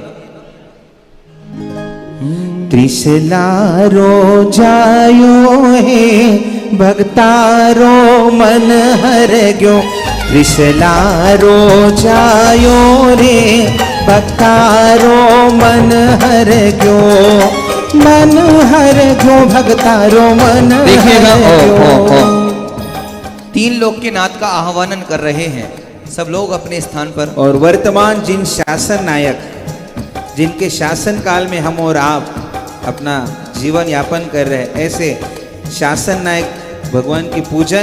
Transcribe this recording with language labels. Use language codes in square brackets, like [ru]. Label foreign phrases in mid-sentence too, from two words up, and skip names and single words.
[mwr] त्रिशलारो जायो हे भक्तारो मन हर गयो, त्रिशलारो जायो रे भक्तारो मन हर गयो, मन हर गयो भक्तारो मन। [hi] देखिएगा, तीन लोग के नाथ का आह्वान कर रहे हैं, सब लोग अपने स्थान पर। और वर्तमान जिन शासन नायक, जिनके शासन काल में हम और आप अपना जीवन यापन कर रहे हैं, ऐसे शासन नायक भगवान की पूजन।